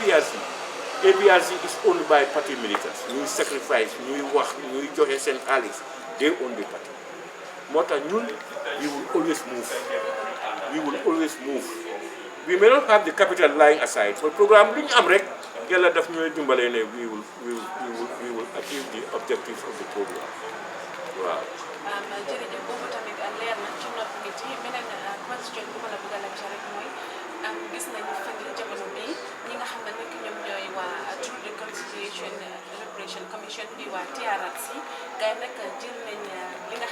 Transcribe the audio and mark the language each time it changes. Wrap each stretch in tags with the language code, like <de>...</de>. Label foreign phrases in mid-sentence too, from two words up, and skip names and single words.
<en>APRC is owned by party militants</en> <wo>ñuy sacrifice ñuy wax ñuy joxe seen xaalis</wo> <en>they own the party</en> <wo>moo tax ñun</wo> <en>we will always move we may not have the capital lying aside but programme</en> <wo>lu ñu am rek yàlla daf ñooy dimbalee ne</wo> <en>we will achieve the objectives of the program waaw.</en> <wo>jërëjëf boobu tamit leer na ci nopp nit yi beneen question bu ma la bëgg a laaj rek mooy gis nañu fan yi jamono bii ñi nga xam ne nag ñoom ñooy waa Truth Reconciliation Reparation Commission di waa TRRC gars yi nag jël nañ li nga</wo>